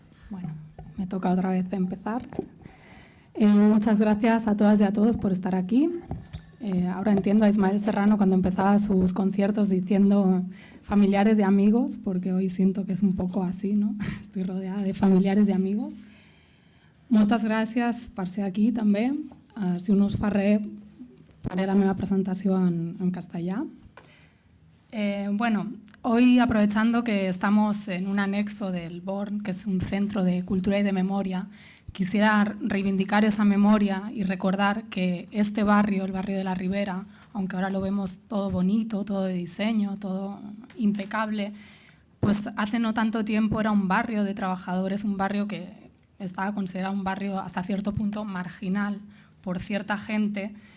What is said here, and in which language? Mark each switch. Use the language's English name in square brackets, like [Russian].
[Spanish] Bueno, me toca otra vez empezar. Muchas gracias a todas y a todos por estar aquí. Ahora entiendo a Ismael Serrano cuando empezaba sus conciertos diciendo familiares y amigos, porque hoy siento que es un poco así, ¿no? Estoy rodeada de familiares y amigos. [Catalan] Moltes gràcies per ser aquí també. Si un us fa res, faré la meva presentació en castellà. [Spanish] Bueno, hoy aprovechando que estamos en un anexo del BORN, que es un centro de cultura y de memoria, quisiera reivindicar esa memoria y recordar que este barrio, el barrio de la Ribera, aunque ahora lo vemos todo bonito, todo de diseño, todo impecable, pues hace no tanto tiempo era un barrio de trabajadores, un barrio que estaba considerado un barrio hasta cierto punto marginal por cierta gente.